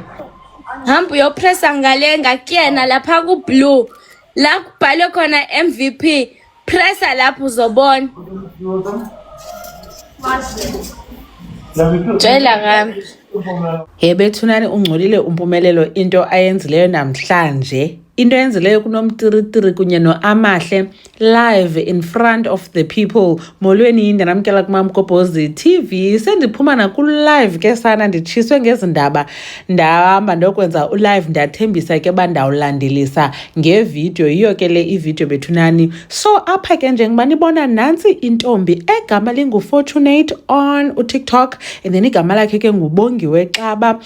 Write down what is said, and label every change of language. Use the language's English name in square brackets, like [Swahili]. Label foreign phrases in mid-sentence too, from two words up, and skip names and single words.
[Zulu] Hamba uyopressa ngale ngakuyena lapha ku-blue. La kubhalwe khona MVP. Pressa lapho uzobona. Tshela ngami. [Xhosa] Bethunani ungcolile uMpumelelo into ayenzileyo namhlanje. Into ayenzileyo kunomtiritiri kunye noAmahle [English] live in front of the people. [Xhosa] Molweni ndanamkela kuMamgobhozi TV. Sendiphuma na ku live ke sana nditshiswe ngezindaba. Ndahamba ndokwenza ulive ndathembisa ke bandawulandelisa ngevideo. Yiyo ke le ivideo bethunani. So apha ke njengoba nibona nansi intombi egama linguFortunate on uTikTok [English] and then [Xhosa] igama lakhe ke nguBongiwe Xaba.